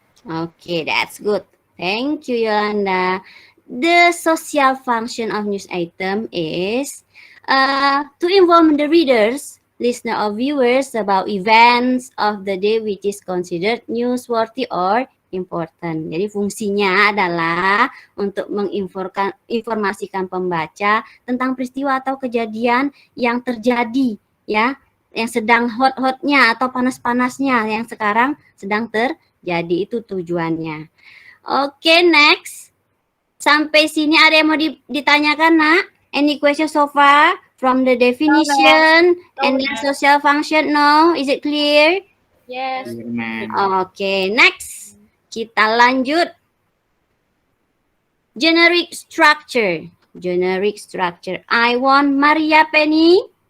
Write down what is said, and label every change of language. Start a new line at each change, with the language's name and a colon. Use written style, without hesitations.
English: Okay, that's good. Thank you, Yolanda. The social function of news item is to inform the readers, listener, or viewers about events of the day which is considered newsworthy or important.
Indonesian: Jadi fungsinya adalah untuk menginformasikan pembaca tentang peristiwa atau kejadian yang terjadi, ya, yang sedang hot-hotnya atau panas-panasnya yang sekarang sedang terjadi, itu tujuannya. Oke, next. Sampai sini ada yang mau ditanyakan, nak?
English: Any question so far from the definition and the social function? No? Is it clear? Yes. Oke, next.
Indonesian: Kita lanjut.
English: Generic structure. Generic structure. I want Maria Penny.